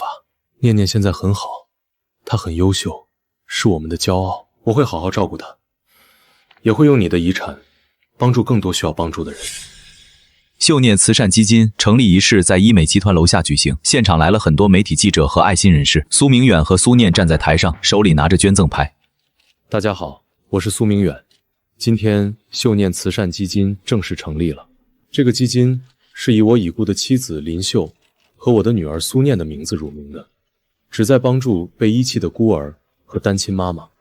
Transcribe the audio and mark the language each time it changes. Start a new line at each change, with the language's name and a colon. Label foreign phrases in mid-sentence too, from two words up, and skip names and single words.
Chinese: 念念現在很好，她很優秀，是我們的驕傲，我會好好照顧她，也會用你的遺產幫助更多需要幫助的人。秀念慈善基金成立儀式在醫美集團樓下舉行，現場來了很多媒體記者和愛心人士。蘇明遠和蘇念站在台上，手裡拿着捐贈牌。大家好，我是蘇明遠，今天秀念慈善基金正式成立了。這個基金是以我已故的妻子林秀和我的女兒蘇念的名字入名的，旨在幫助被遺棄的孤兒和單親媽媽。